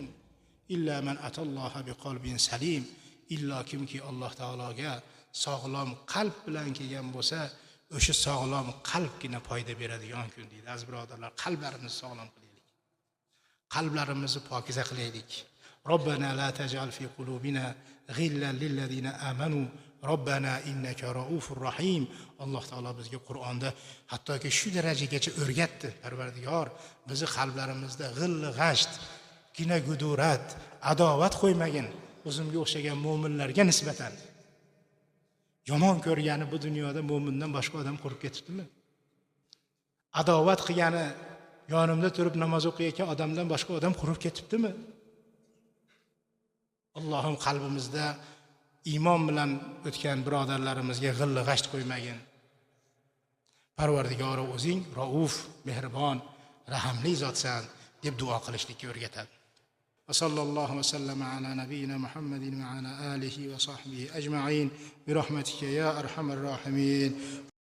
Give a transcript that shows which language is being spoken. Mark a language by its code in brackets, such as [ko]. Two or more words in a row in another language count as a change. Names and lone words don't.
[ar] إلا من أتى الله بقلب سليم. [uz] Illa kimki Alloh taologa sog'lom qalb bilan kelgan bo'lsa, o'sha sog'lom qalbgina foyda beradigan kun deydi. Aziz birodarlar, qalblarimizni sog'lom qilaylik. Qalblarimizni pokiza qilaylik. [ar] ربنا لا تجعل في قلوبنا غلا للذين آمنوا. ربنا إنك رؤوف رحيم. [uz] Alloh taolo bizga Qur'onda hattoki shu darajagacha o'rgatdi. Parvardigor, bizni qalblarimizda g'illi g'asht, kina gudurat, adovat qo'ymagin. O'zimga o'xshagan mu'minlarga nisbatan. Yomon ko'rgani bu dunyoda mu'mindan boshqa odam qurib ketibdimi? Adovat qilgani yonimda turib namoz o'qiyotgan odamdan boshqa odam qurib ketibdimi? Allohim qalbimizda iymon bilan o'tgan birodarlarimizga g'illi g'asht qo'ymagin. Parvardigori o'zing rauf, mehribon, rahimli zotsan deb duo qilishlikka o'rgatadi. [ar] وصلى الله وسلم على نبينا محمد وعلى آله وصحبه أجمعين برحمتك يا أرحم الراحمين.